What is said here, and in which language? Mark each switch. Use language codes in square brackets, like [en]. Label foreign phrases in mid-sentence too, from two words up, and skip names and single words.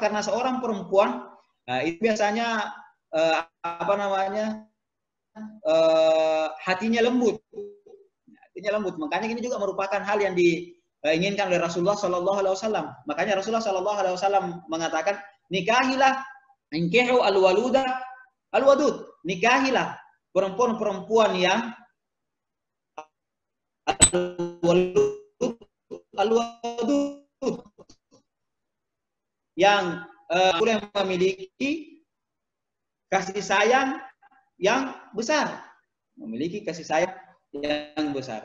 [id] Karena seorang perempuan itu biasanya hatinya lembut. Hatinya lembut. Makanya ini juga merupakan hal yang diinginkan oleh Rasulullah SAW. Makanya Rasulullah SAW mengatakan, nikahilah, [ar] انكحوا الولود الودود. [id] Nikahilah perempuan-perempuan yang al-wadud, yang memiliki kasih sayang yang besar, memiliki kasih sayang yang besar.